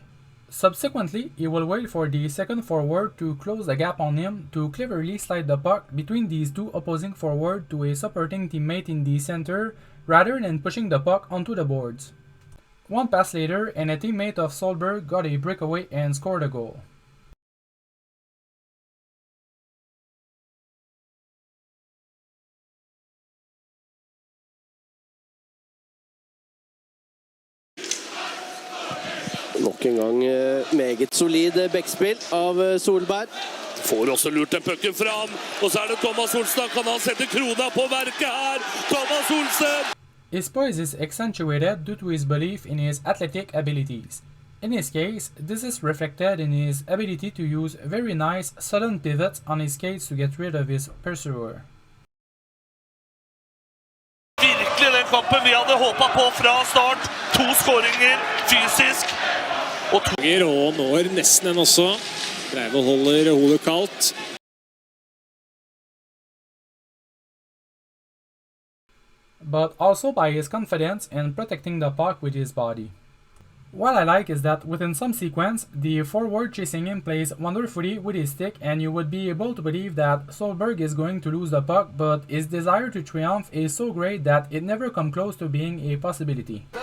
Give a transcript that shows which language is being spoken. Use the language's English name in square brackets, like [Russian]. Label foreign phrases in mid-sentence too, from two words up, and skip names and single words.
[English] Subsequently, he will wait for the second forward to close the gap on him to cleverly slide the puck between these two opposing forwards to a supporting teammate in the center rather than pushing the puck onto the boards. One pass later, and a teammate of Solberg got a breakaway and scored a goal. [Norwegian] Nok en gang meget solid backspill av Solberg. Får også lurt den pucken fram, og så er det Thomas Olsen. Kan han sette krona på verket her? Thomas Olsen! [English] His poise is accentuated due to his belief in his athletic abilities. In his case, this is reflected in his ability to use very nice, sudden pivots on his skates to get rid of his pursuer. [Norwegian] Virkelig den kampen vi hadde håpet på fra start. 2 skåringer, fysisk. Og når nesten en også. Breivoll holder hodet kaldt. [English] But also by his confidence in protecting the puck with his body. What I like is that within some sequence, the forward chasing him plays wonderfully with his stick, and you would be able to believe that Solberg is going to lose the puck, but his desire to triumph is so great that it never comes close to being a possibility.